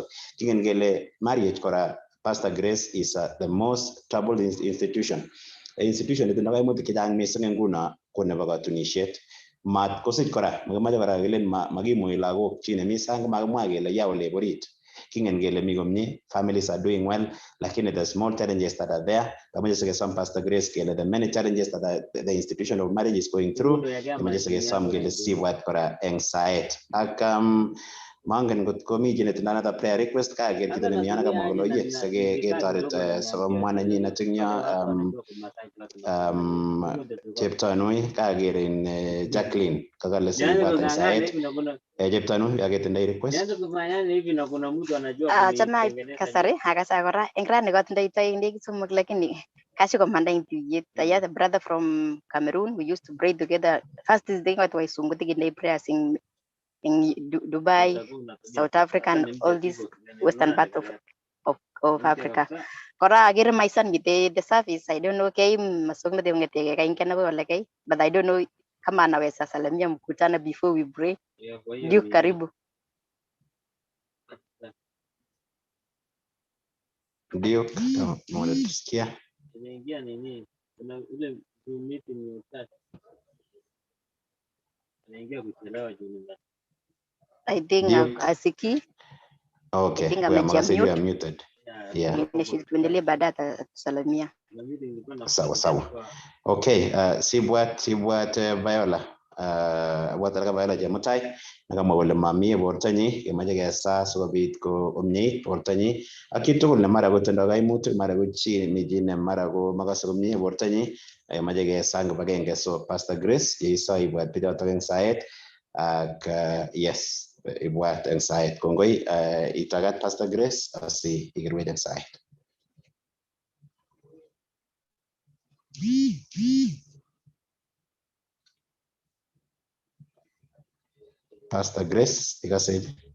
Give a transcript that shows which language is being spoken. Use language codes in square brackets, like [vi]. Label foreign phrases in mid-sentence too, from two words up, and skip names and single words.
[kln] Kingen kele marriage kora [en] Pastor Grace is the most troubled institution. [kln] Institution netindoi kaimutik chechang mising eng nguno ko nebo katunisiet. Mat kosich kora makimache kora kelen makimui lagok chi nemi sang makimwa kele ya ole borit. Kingen kele mi komie, [en] families are doing well, lakini the small challenges that are there. [kln] Kamache sikesom Pastor Grace kele [en] the many challenges that the institution of marriage is going through. [kln] Kamache sikesom kele sibwat kora eng saet. Ak mangen kot komi chi netindoi another prayer request kaker chito nemi yono kamwa kole oye siketoret sikomwa nenyinet eng yo cheptonui kaker in Jacqueline kakale sikibwat eng saet. Cheptonui yaketindoi request. Chama kasari akasa kora eng rani kotindoi toek somok lakini kashikomanda eng tuyet. [en] I had a brother from Cameroon. We used to pray together. First this day what was sungutiki prayers in Dubai, South Africa, and all these western part of Africa. [kln] Kora agir [en] my son with the service. I don't know [kln] kay masong de ngete kay kana ko wala kay, [en] but I don't know [sw] kama anaweza salamia mkutano [en] before we pray. [sw] Duke karibu. Duke, mwana tusikia. [en] I think asiki. Okay, I think we are muted. Yeah. [sw] Tuendelee baadaye atasalamia. Sawa. [kln] Okay, sibwat Viola. Watalaka Viola Chemutai nakamwa kole mamie bortonyi kemache kesa sikobit ko omyeit bortonyi ak kitugul ne mara kotindoi kaimutik mara ko chi ne mara ko makase komie bortonyi mache kesa eng kibagenge. So Pastor Grace yeiso ibwat bichotok eng saet ak yes ibwat eng saet. Kongoi itagat Pastor Grace asi ikirwech eng saet. Pastor Grace, ikase.